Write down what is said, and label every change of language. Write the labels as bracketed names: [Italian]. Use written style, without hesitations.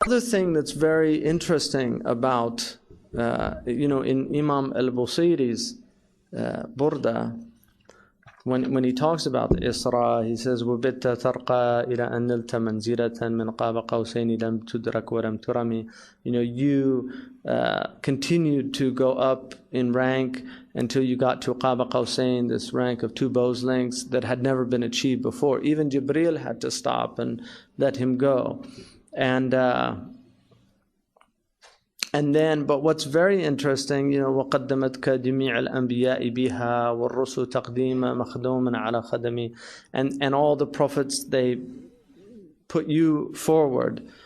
[English] Another thing that's very interesting about, in Imam al-Busiri's Burda, when he talks about the Isra, he says, [Arabic] وَبِتَّ تَرْقَى إِلَى أَنْ نِلْتَ مَنْزِلَةً مِنْ قَابَ قَوْسَيْنِ لَمْ تُدْرَكْ وَلَمْ تُرَمِ. [English] You continued to go up in rank until you got to Qaba Qawsayn, this rank of 2 bows lengths that had never been achieved before. Even Jibreel had to stop and let him go. And then, but what's very interesting, [Arabic] وَقَدَّمَتْكَ جَمِيعَ الْأَنْبِيَاءِ بِهَا وَالرُّسُلُ تَقْدِيمًا مَخْدُومًا عَلَى خَدَمِ. [English] And all the prophets, they put you forward.